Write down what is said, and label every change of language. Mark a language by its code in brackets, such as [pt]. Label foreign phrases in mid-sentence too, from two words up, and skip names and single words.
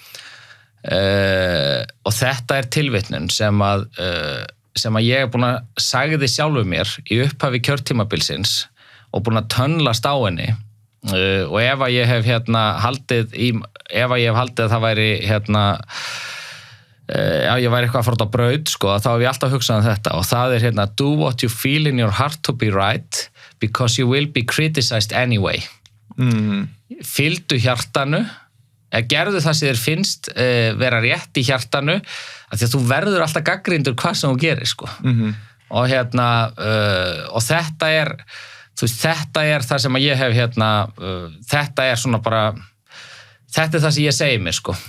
[is] Og þetta tilvitnun sem að ég búin að sagði sjálfur mér í upphafi kjörtímabilsins og búin að tönnlast á henni og ef að ég hef haldið að það væri ég væri eitthvað að fara út á braut, sko, þá hef ég alltaf hugsað þetta og það [en] do what you feel in your heart to be right because you will be criticized anyway. [is] Fylgdu hjartanu, gerðu það sem þér finnst vera rétt í hjartanu af því að þú verður alltaf gagnrýndur hvað sem þú gerir, sko. Og og þetta þú veist, þetta það sem að ég hef þetta svona bara þetta það sem ég segi mér, sko.